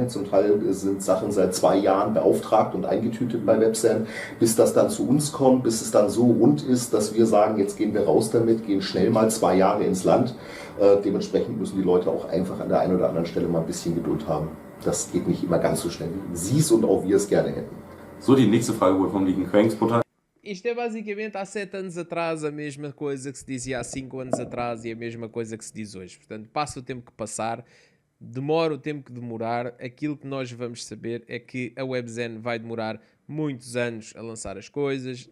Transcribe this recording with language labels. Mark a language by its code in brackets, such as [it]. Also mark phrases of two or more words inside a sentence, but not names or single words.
[de] Zum Teil sind Sachen seit 2 Jahren beauftragt und eingetütet bei Websend, bis das dann zu uns kommt, bis es dann so rund ist, dass wir sagen, jetzt gehen wir raus damit, gehen schnell mal 2 Jahre ins Land. Dementsprechend müssen die Leute auch einfach an der einen oder anderen Stelle mal ein bisschen Geduld haben. Das geht nicht immer ganz so schnell, wie sie es und auch wir es gerne hätten. So, die nächste Frage wurde vom lieben Cranks Portal. [pt] Isto é basicamente há 7 anos atrás a mesma coisa que se dizia há 5 anos atrás e a mesma coisa que se diz hoje. Portanto, passa o tempo que passar, demora o tempo que demorar, aquilo que nós vamos saber é que a WebZen vai demorar muitos anos a lançar as coisas.